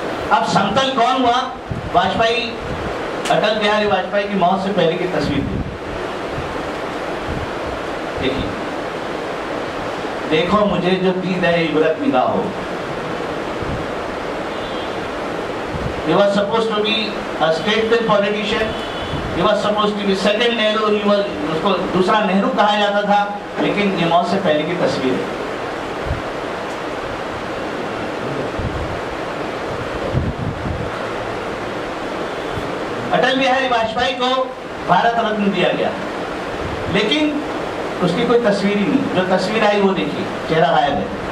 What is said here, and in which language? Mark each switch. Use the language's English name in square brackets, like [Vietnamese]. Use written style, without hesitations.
[Urdu] اب سمتل کون ہوا؟ واجپئی، اٹل بہاری واجپئی کی موت سے پہلے کی تصویر تھی۔ دیکھیے، دیکھو مجھے جو دید ہے عبرت نگاہ ہو۔ [English] He was supposed to be a state politician. He was supposed to be second Nehru. [Urdu] اس کو دوسرا نہرو کہا جاتا تھا، لیکن یہ موت سے پہلے کی تصویر ہے۔ اٹل بہاری واجپئی کو بھارت رتن دیا گیا، لیکن اس کی کوئی تصویر ہی نہیں۔ جو تصویر آئی وہ دیکھیے، چہرہ غائب ہے۔